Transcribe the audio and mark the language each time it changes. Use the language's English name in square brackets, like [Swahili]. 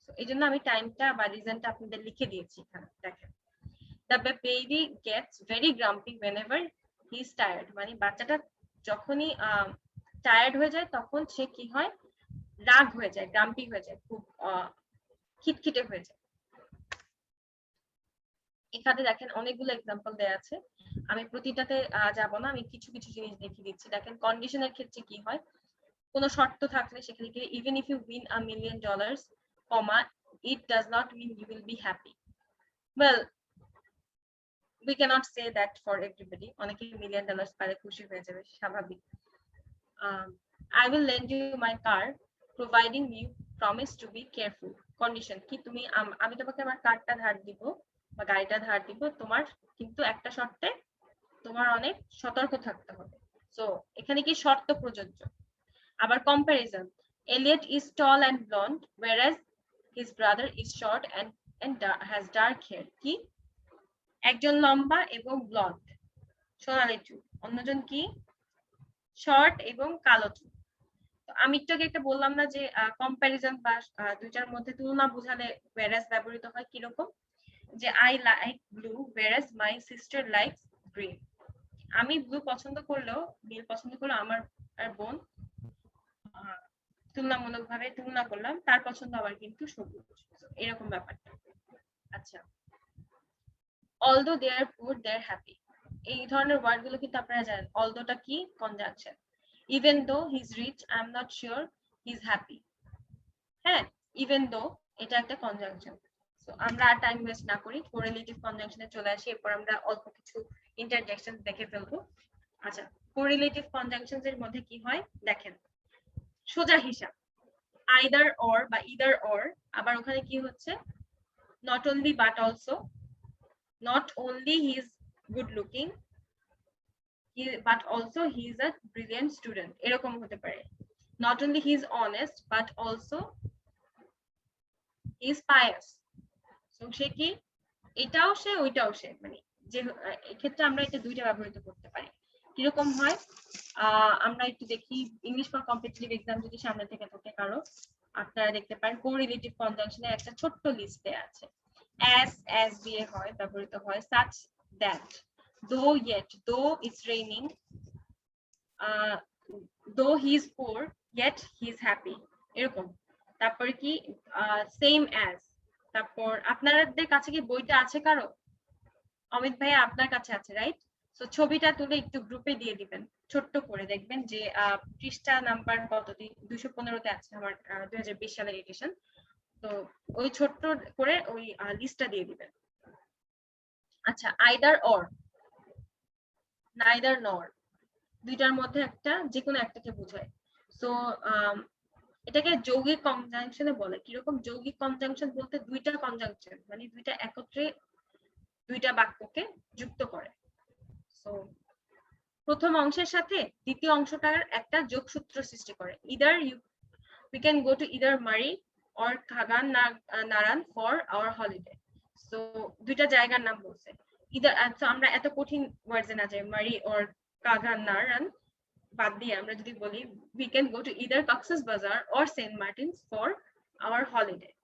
[Bangla] এই জন্য আমি টাইমটা বা রিজনটা আপনাদের লিখে দিয়েছি এখানে। দেখেন, [English] the baby gets very grumpy whenever he is tired, [Bangla] মানে বাচ্চাটা যখনই টায়ার্ড হয়ে যায় তখন সে কি হয়, রাগ হয়ে যায়, গ্রাম্পি হয়ে যায়, খুব খিটখিটে হয়ে যায়। এখানে দেখেন অনেকগুলো এক্সাম্পল দেয়া আছে, আমি প্রতিটাতে যাব না, আমি কিছু কিছু জিনিস দেখিয়ে দিচ্ছি। দেখেন কন্ডিশনের ক্ষেত্রে কি হয়, কোনো শর্ত থাকলে সেখানে কি [English] even if you win $1 million, comma it does not mean you will be happy. Well, we cannot say that for everybody, [Bangla] অনেকে $1 million পারে খুশি হয়ে যাবে, স্বাভাবিক। [English] I will lend you my car providing you promise to be careful. [Bangla] Condition কি, তুমি আমি তোমাকে আমার কারটা ধার দিব বা গাড়িটা ধার দিব, তোমার কিন্তু একটা শর্তে তোমার অনেক সতর্ক থাকতে হবে। সো এখানে কি শর্ত প্রযোজ্য। আবার comparison, [English] Elliot is tall and blonde whereas his brother is short and has dark hair, [Bangla] কি একজন লম্বা এবং ব্লন্ড সোনালী চুল, অন্যজন কি শর্ট এবং কালো চুল। আমি একটু আগে একটা বললাম না যে কম্পারিজন বা দুইটার মধ্যে তুলনা বোঝালে whereas ব্যবহৃত হয় কিরকম, যে [English] I like blue whereas my sister likes green, [Bangla] আমি ব্লু পছন্দ করলেও নীল পছন্দ করলেও আমার বোন তুলনামূলকভাবে তুলনা করলাম তার পছন্দ আবার কিন্তু সবুজ, এরকম ব্যাপারটা। আচ্ছা, [English] although they are poor they are happy, [Bangla] এই ধরনের ওয়ার্ড গুলো কিন্তু আপনারা জানেন। although-টা কি conjunction, [English] even though he's rich I am not sure he's happy, [Bangla] হ্যাঁ [English] even though [Bangla] এটা একটা কনজাংশন। সো আমরা আর টাইম ওয়েস্ট না করি, কোরিলেটিভ কনজাংশনে চলে আসি, এরপর আমরা অল্প কিছু ইন্টারজেকশন দেখে ফেলবো। আচ্ছা, কোরিলেটিভ কনজাংশনস এর মধ্যে কি হয় দেখেন, সোজা হিসাব [English] either or বা either or, [Bangla] আবার ওখানে কি হচ্ছে [English] not only but also, not only he is good looking but also he is a brilliant student, [Bangla] এরকম হতে পারে। [English] not only he is honest but also he is pious, so [Bangla] সে কি এটাও সে ওইটাও সে, মানে যে এক্ষেত্রে আমরা এটা দুইটা ব্যবহৃত করতে পারি। কিরকম হয় আমরা একটু দেখি, ইংলিশ ফর কম্পিটিটিভ এক্সাম যদি সামনে থেকে থাকে কারো, আপনারা দেখতে পারেন কোরিলেটিভ কনজাংশনে একটা ছোট্ট লিস্টে আছে। [English] as [Bangla] দিয়ে হয় ব্যবহৃত হয়, [English] such that, though yet, though it's raining, though he is poor yet he is happy, [Bangla] এরকম। তারপরে কি same as, তারপর আপনাদের কাছে কি বইটা আছে কারো, অমিত ভাই আপনার কাছে আছে, রাইট? সো ছবিটা তুলে একটু গ্রুপে দিয়ে দিবেন, ছোট্ট করে, দেখবেন যে পৃষ্ঠা নাম্বার কত, 215-তে আছে আমার 2020 সালের এডিশন। তো ওই ছোট্ট করে ওই লিস্টটা দিয়ে দিবেন। আচ্ছা, আইদার অর, নাইদার নর, দুইটার মধ্যে একটা, যে কোনো একটাকে বোঝায়। সো এটাকে যৌগিক কনজাংশনে বলে। কিরকম যৌগিক কনজাংশন বলতে, দুইটা কনজাংশন মানে দুইটা একত্রে দুইটা বাক্যকে যুক্ত করে। সো প্রথম অংশের সাথে দ্বিতীয় অংশটার একটা যোগসূত্র সৃষ্টি করে। [English] Either we can go to either Mari or Khagan Naran for our holiday. [Bangla] So দুইটা জায়গার নাম বলছে। ইদার, so আমরা এত কঠিন ওয়ার্ডে না যাই, মারি or Khagan Naran বাদ দিয়ে আমরা যদি বলি [English] we can go to either Cox's Bazar or St. Martin's for our holiday.